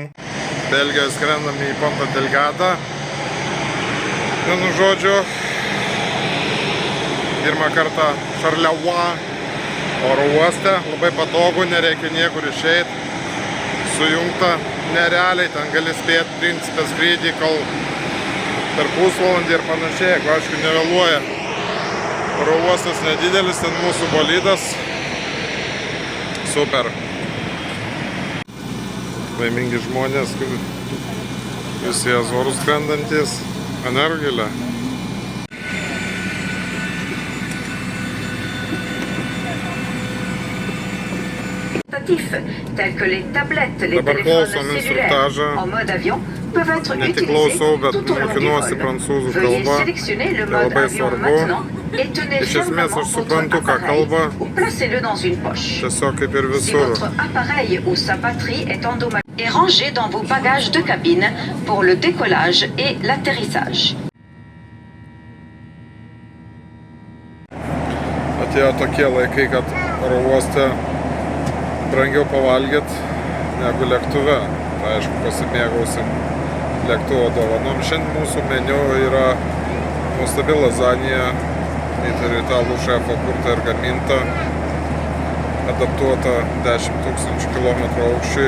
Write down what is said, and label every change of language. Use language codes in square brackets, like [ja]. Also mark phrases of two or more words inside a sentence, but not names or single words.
[lt] Belgijoje skrendam į Ponta Delgado. Vienu žodžiu, pirmą kartą Charleroi oro uoste, labai patogu, nereikia niekur išeiti, sujungta nerealiai, ten gali spėti principę skrydį, kol per pusvalandį ir panašiai, jeigu aišku nevėluoja. Oro uostas nedidelis, ten mūsų bolidas, super. Laimingi žmonės, visi Azorus skrendantis. Energilė. [fr] Tels que les tablettes, les téléphones cellulaires en mode avion peuvent être utilisés tout au long du vol. Veuillez sélectionner le mode avion maintenant et tenez fermement votre appareil ou placez-le dans une poche. Si votre appareil ou sa batterie est endommagé, et rangé dans vos bagages de cabine pour le décollage et l'atterrissage. [lt] Atėjo tokie laikai, kad oro uoste brangiau pavalgyt negu lėktuve. Tai aišku, pasimėgausim lėktuvo dovanom. Šiandien mūsų meniu yra nuostabi lazanija, italų šefo kurta ir gaminta, adaptuota 10 000 kilometrų aukščiui.